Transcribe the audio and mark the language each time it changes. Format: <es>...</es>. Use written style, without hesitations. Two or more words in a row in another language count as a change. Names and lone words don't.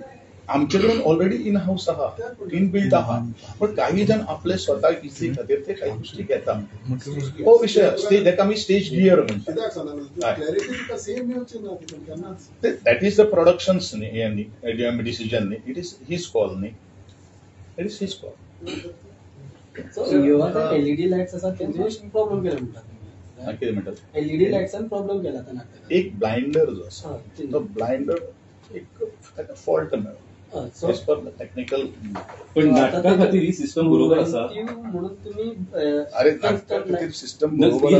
<kok>एक्चुअली आमचे कडेन ऑलरेडी</kok> <en>in house</en> <kok>आहा,</kok> <en>in build</en> <kok>आहा, पण काही जण आपले स्वतः इझी खातीर ते काही गोष्टी घेतात. हो विषय तेका आमी</kok> <en>stage gear</en> <kok>म्हणतात. कित्याक सांगना क्लॅरिटी तुका सेम येवची ना तितून केन्नाच.</kok> <en>that is the productions न्ही डिसिजन न्ही, it is his call न्ही, it is his call. LED lights</en> <mr>असतात त्यांचे प्रॉब्लेम केला म्हणतात.</mr> <kok>कितें म्हणटात</kok> <en>LED lightsान</en> <kok>प्रॉब्लेम केला त्या नाटकात. एक ब्लाइंडर जो आसा तो ब्लाइंडर एक ताका फॉल्ट मेळ्ळो</kok> <en>as per the technical.</en> <kok>पण नाटका खातीर ही सिस्टम बरोबर आसा. म्हणून तुम्ही अरे नाटका खातीर सिस्टम ही बरोबर</kok>